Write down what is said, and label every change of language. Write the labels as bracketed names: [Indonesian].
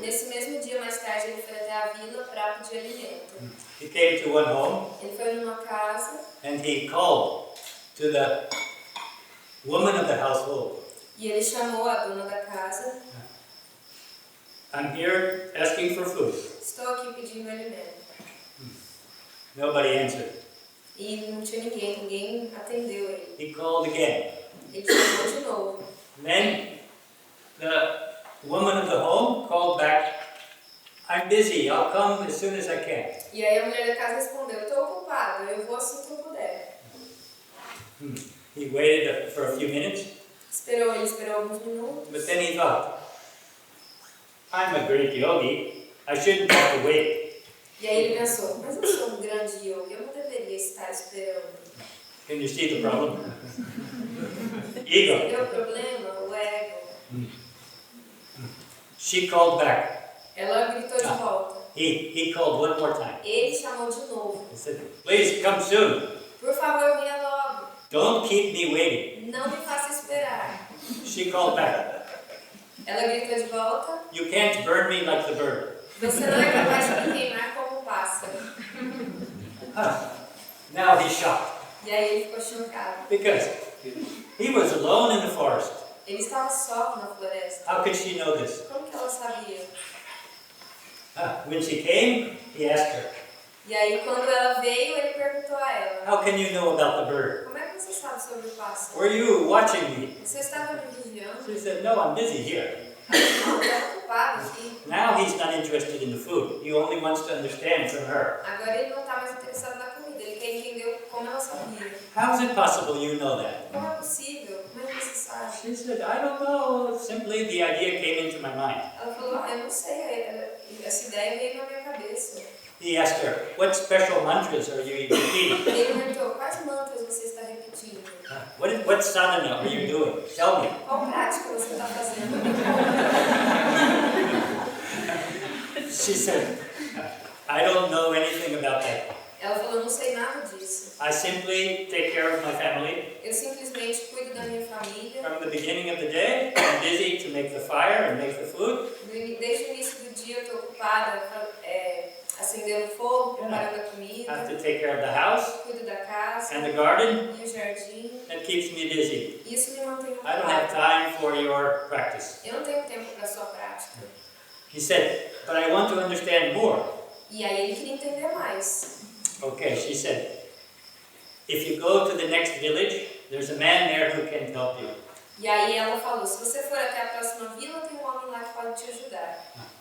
[Portuguese] Nesse mesmo dia, mais tarde, ele foi até a vila para pedir alimento. [English] He came to one home [Portuguese] Ele foi numa casa [English] and he called to the woman of the household. [Portuguese] e ele chamou a dona da casa. [English] I'm here asking for food. [Portuguese] Estou aqui pedindo alimento. [English] Nobody answered. [Portuguese] E não tinha ninguém atendeu ele. [English] He called again. [Portuguese] Ele chamou de novo. [English] Then the woman of the home called back, I'm busy, I'll come as soon as I can. [Portuguese] E aí a mulher da casa respondeu, estou ocupada, eu vou assim que eu puder. [English] He waited for a few minutes, [Portuguese] Ele esperou alguns minutos. [English] but then he thought, I'm a great yogi, I shouldn't have to wait. [Portuguese] E aí ele pensou, mas eu sou um grande yogi, eu não deveria estar esperando. [English] Can you see the problem? Ego. [Portuguese] Entendeu o problema? O ego. [English] She called back. [Portuguese] Ela gritou de volta. [English] He called one more time. [Portuguese] Ele chamou de novo. [English] He said, please come soon. [Portuguese] Por favor, venha logo. [English] Don't keep me waiting. [Portuguese] Não me faça esperar. [English] She called back. [Portuguese] Ela gritou de volta. [English] You can't burn me like the bird. [Portuguese] Você não é capaz de me queimar como um pássaro. [English] Now he's shocked [Portuguese] E aí ele ficou chocado. [English] because he was alone in the forest. [Portuguese] Ele estava só na floresta. [English] How could she know this? [Portuguese] Como que ela sabia? [English] When she came, he asked her, [Portuguese] E aí quando ela veio, ele perguntou a ela. [English] how can you know about the bird? [Portuguese] Como é que você sabe sobre o pássaro? [English] Were you watching me? [Portuguese] Você estava me vigiando? [English] She said, no, I'm busy here. [Portuguese] Não, eu estava ocupado aqui. [English] Now he's not interested in the food. He only wants to understand from her. [Portuguese] Agora ele não está mais interessado na comida. Ele quer entender como ela sabia. [English] How is it possible you know that? [Portuguese] Como é possível? Como é que você sabe? [English] She said, I don't know. Simply the idea came into my mind. [Portuguese] Ela falou, eu não sei. Essa ideia veio na minha cabeça. [English] He asked her, what special mantras are you repeating? [Portuguese] Ele perguntou, quais mantras você está repetindo? [English] What sadhana are you doing? Tell me. [Portuguese] Qual prática você está fazendo? [English] She said, I don't know anything about that. [Portuguese] Ela falou, não sei nada disso. [English] I simply take care of my family. [Portuguese] Eu simplesmente cuido da minha família. [English] From the beginning of the day, I'm busy to make the fire and make the food. [Portuguese] Desde o início do dia eu estou ocupada acendendo fogo, preparando a [English] I [Portuguese] comida. [English] have to take care of the house [Portuguese] Cuido da casa [English] and the garden. [Portuguese] e o jardim. [English] That keeps me busy. [Portuguese] Isso me mantém [English] I don't have [Portuguese] ocupada. [English] time for your practice. [Portuguese] Eu não tenho tempo para a sua prática. [English] He said, but I want to understand more. [Portuguese] E aí ele queria entender mais. [English] Okay, she said, if you go to the next village, there's a man there who can help you. [Portuguese] E aí ela falou, se você for até a próxima vila, tem um homem lá que pode te ajudar.